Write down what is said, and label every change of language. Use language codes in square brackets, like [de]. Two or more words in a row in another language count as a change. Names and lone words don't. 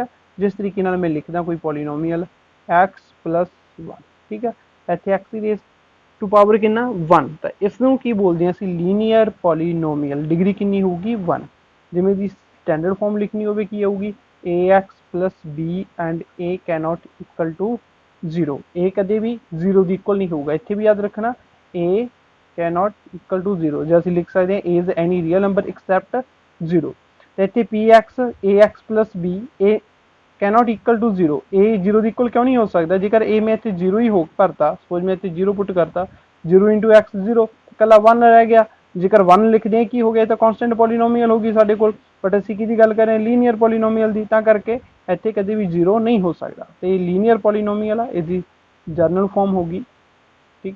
[pa] ਜਿਸ ਤਰੀਕੇ ਨਾਲ ਮੈਂ ਲਿਖਦਾ ਕੋਈ ਪੋਲੀਨੋਮੀਅਲ x + 1, ਠੀਕ ਹੈ, ਇੱਥੇ x ਦੀ [en] raise to power [pa] ਕਿੰਨਾ? 1। ਤਾਂ ਇਸ ਨੂੰ ਕੀ ਬੋਲਦੇ ਹਾਂ ਅਸੀਂ? [en] linear polynomial. [pa] ਡਿਗਰੀ ਕਿੰਨੀ ਹੋਊਗੀ? 1। ਜਿਵੇਂ ਦੀ [en] standard form [pa] ਲਿਖਣੀ ਹੋਵੇ ਕੀ ਆਊਗੀ? ax + b ਐਂਡ [en] a cannot [pa] = 0। a ਕਦੇ ਵੀ 0 ਦੀ ਇਕੁਅਲ ਨਹੀਂ ਹੋਊਗਾ। ਇੱਥੇ ਵੀ ਯਾਦ ਰੱਖਣਾ [en] a cannot [pa] = 0। ਜੇ ਅਸੀਂ ਲਿਖ ਸਕਦੇ ਹਾਂ [en] is any real number except 0। [pa] ਤੇ ਇੱਥੇ px ax + b [en] a cannot [pa] = 0। a 0 ਦੀ ਇਕੁਅਲ ਕਿਉਂ ਨਹੀਂ ਹੋ ਸਕਦਾ? ਜੇਕਰ a ਮੈਂ ਇੱਥੇ 0 ਹੀ ਹੋ ਭਰਤਾ, ਸਪੋਜ਼ ਮੈਂ ਇੱਥੇ 0 ਪੁੱਟ ਕਰਤਾ, 0 × x 0, ਇਕੱਲਾ 1 ਰਹਿ ਗਿਆ। ਜੇਕਰ 1 ਲਿਖਦੇ ਹਾਂ ਕੀ ਹੋ ਗਿਆ? ਤਾਂ [en] constant polynomial [pa] ਹੋਗੀ ਸਾਡੇ ਕੋਲ। ਬਟ ਅਸੀਂ ਕਿਹਦੀ ਗੱਲ ਕਰ ਰਹੇ ਹਾਂ? [en] linear polynomial [pa] ਦੀ। ਤਾਂ ਕਰਕੇ ਇੱਥੇ ਕਦੇ ਵੀ 0 ਨਹੀਂ ਹੋ ਸਕਦਾ। ਤੇ ਇਹ [en] linear polynomial [pa] ਆ, ਇਹਦੀ [en] general form [pa] ਹੋਗੀ, ਠੀਕ ਆ।